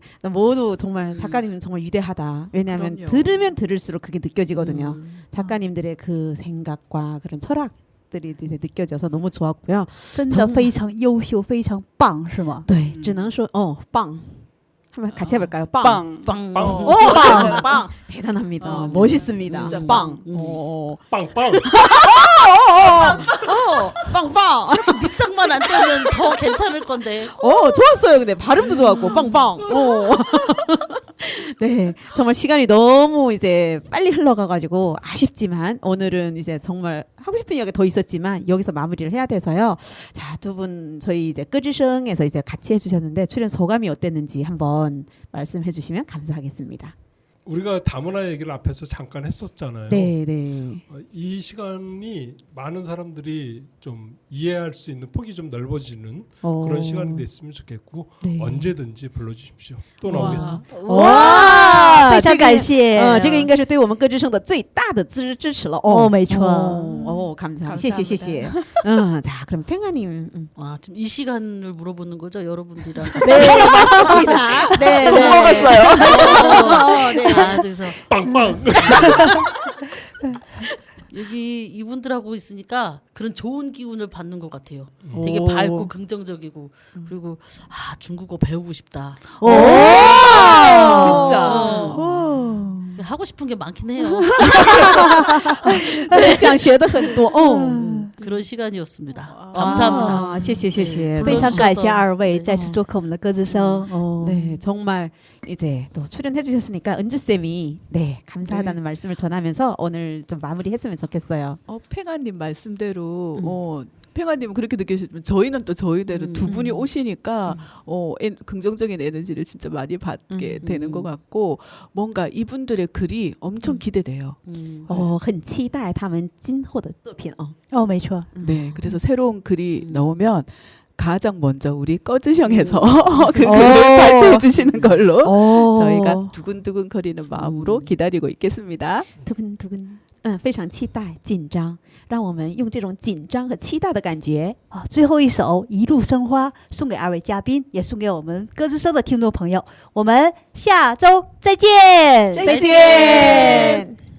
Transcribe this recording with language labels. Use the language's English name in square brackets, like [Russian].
[Korean] 모두 정말 작가님은 정말 위대하다. 왜냐하면 그럼요. 들으면 들을수록 그게 느껴지거든요. 작가님들의 그 생각과 그런 철학들이 이제 느껴져서 너무 좋았고요. [Chinese] 真的非常优秀，非常棒，是吗？ [Korean] 네, [Chinese] 只能说 [Korean] 빵. 한번 같이 해볼까요? 빵. 빵. 빵. 오, 빵. 대단합니다. 멋있습니다. 진짜 빵. 빵빵. 빵빵. 밉상만 안 뜨면 더 괜찮을 건데. 좋았어요. 근데 발음도 좋았고 빵빵. 네, 정말 시간이 너무 이제 빨리 흘러가가지고 아쉽지만 오늘은 이제 정말 하고 싶은 이야기 더 있었지만 여기서 마무리를 해야 돼서요. 자, 두 분 저희 이제 끄지성에서 이제 같이 해주셨는데 출연 소감이 어땠는지 한번 말씀해주시면 감사하겠습니다. 우리가 다문화 얘기를 앞에서 잠깐 했었잖아요. 네, 네. 이 시간이 많은 사람들이 좀 이해할 수 있는 폭이 좀 넓어지는 그런 시간이 됐으면 좋겠고 네. 언제든지 불러주십시오. 또 나오겠습니다. 와, [Chinese] 非常感谢。这个应该是对我们歌之声的最大的支持了。没错。 [Korean] 감사합니다. [Chinese] 谢谢谢谢. [Korean] 자, 그럼 팽아님. 와, 지금 이 시간을 물어보는 거죠, 여러분들이랑. 네, 맞습니다. 네, 네. 먹었어요. 네. 아, 그래서 빵빵. 여기 이분들하고 있으니까 그런 좋은 기운을 받는 것 같아요. 되게 밝고 긍정적이고 그리고 중국어 배우고 싶다. 오, 진짜. 하고 싶은 게 많긴 해요. [Chinese] 想学的很多. [Korean] 그런 시간이었습니다. 감사합니다. [Chinese] 谢谢谢谢. 非常感谢二位再次做客我们的歌之声。 [Korean] 네, 정말 이제 또 출연해 주셨으니까 은주 쌤이 네, 감사하다는 말씀을 전하면서 오늘 좀 마무리했으면 좋겠어요. 팽아님 말씀대로 팽아님은 그렇게 느끼시지만 저희는 또 저희대로 두 분이 오시니까 긍정적인 에너지를 진짜 많이 받게 되는 것 같고 뭔가 이분들의 글이 엄청 기대돼요. [Chinese] 很期待他们今后的作品. 没错。 [Korean] 네, 그래서 새로운 글이 나오면 가장 먼저 우리 꺼즈형에서 그 글을 발표해 주시는 걸로 저희가 두근두근 거리는 마음으로 기다리고 있겠습니다. 두근두근. [Chinese] 非常期待紧张让我们用这种紧张和期待的感觉最后一首一路生花送给二位嘉宾也送给我们歌之声的听众朋友我们下周再见再见